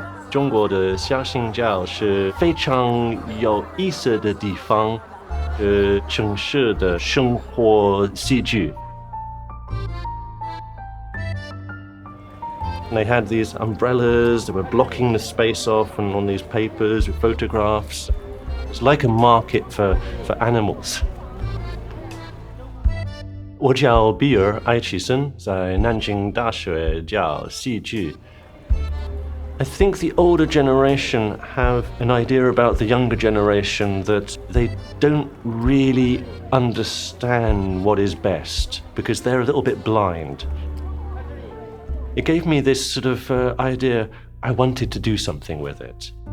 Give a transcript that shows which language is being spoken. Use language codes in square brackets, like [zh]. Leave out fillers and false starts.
[zh] 中国的相亲角是非常有意思的地方，城市的生活戏剧。 [en] They had these umbrellas that were blocking the space off, and on these papers with photographs. It's like a market for animals. [zh] 我叫比尔·艾奇森，在南京大学教戏剧。 [en] I think the older generation have an idea about the younger generation that they don't really understand what is best because they're a little bit blind. It gave me this sort of idea. I wanted to do something with it.